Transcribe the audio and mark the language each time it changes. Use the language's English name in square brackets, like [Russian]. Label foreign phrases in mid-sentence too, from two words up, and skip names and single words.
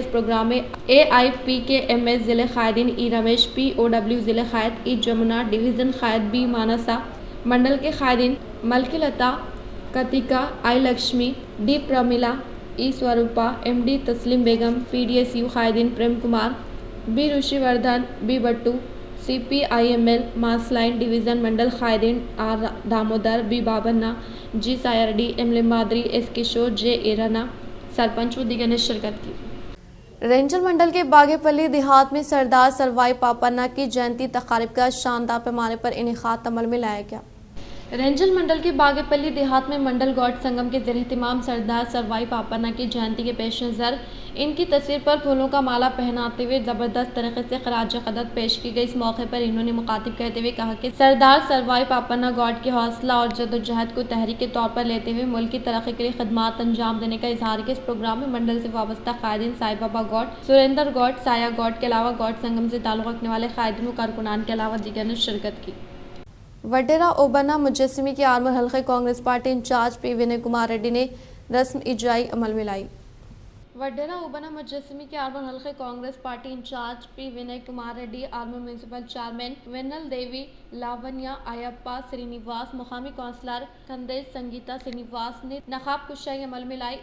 [Urdu] اس پروگرام میں AIPKMS ضلع قائدین E رمیش POW ضلع قائد E جمنا ڈویژن قائد B مانسا منڈل کے قائدین ملکلتا کتیکا I لکشمی D پرمیلا E سوروپا MD تسلیم بیگم PDSU قائدین پریم کمار B رشی وردھن B بٹو CPIML ماس لائن ڈویژن منڈل قائدین R دامودر B بابنا G سائرڈی M لمادری S کشور J ایرانا سرپنچ و دیگر نے شرکت کی. رینجر منڈل کے باگے پلی دیہات میں سردار سروائی پاپنا کی جینتی تقاریب کا شاندار پیمانے پر انعقاد عمل میں لایا گیا. رینجل منڈل کے باگے پلی دیہات میں منڈل گوڑ سنگم کے زیر اہتمام سردار سروائی پاپنا کی جینتی کے پیش نظر ان کی تصویر پر پھولوں کا مالا پہناتے ہوئے زبردست طریقے سے خراج قدر پیش کی گئی. اس موقع پر انہوں نے مخاطب کہتے ہوئے کہا کہ سردار سروائی پاپنا گوڑ کے حوصلہ اور جدوجہد کو تحریک کے طور پر لیتے ہوئے ملک کی ترقی کے لیے خدمات انجام دینے کا اظہار کیا. اس پروگرام میں منڈل سے وابستہ قائدین سائی بابا گوڑ سریندر گوڑ سایا گوڑ کے علاوہ گوڑ سنگم سے تعلق رکھنے والے قائدین و کارکنان کے علاوہ دیگر نے شرکت کی. وڈیرا اوبنا مجسمے کی آرمور حلقے کانگریس پارٹی انچارج P ونے کمار ریڈی نے رسم اجرائی عمل میں لائی. وڈیرا اوبنا مجسمے کے آرمور حلقے کانگریس پارٹی انچارج P ونے کمار ریڈی آرمور میونسپل چیئرمین وینل دیوی لاونیا ایپا سرینواس مقامی کونسلر کندیش سنگیتا سرینواس نے نقاب کشائی عمل میں لائی.